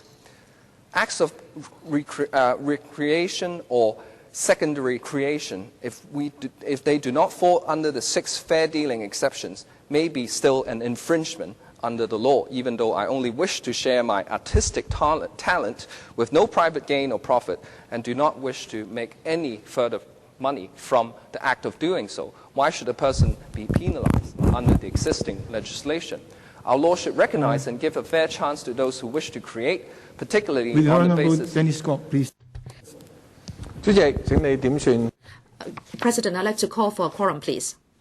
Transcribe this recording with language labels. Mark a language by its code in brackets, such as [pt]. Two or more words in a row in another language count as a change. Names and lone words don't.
[en] Acts of recreation or secondary creation, if they do not fall under the 6 fair dealing exceptions, may be still an infringement under the law, even though I only wish to share my artistic talent with no private gain or profit and do not wish to make any further money from the act of doing so. Why should a person be penalized under the existing legislation? Our law should recognize and give a fair chance to those who wish to create, particularly With on the Honourable basis... Dennis Scott, please. [yue] 主席，請你點算？ [en] President, I'd like to call for a quorum, please.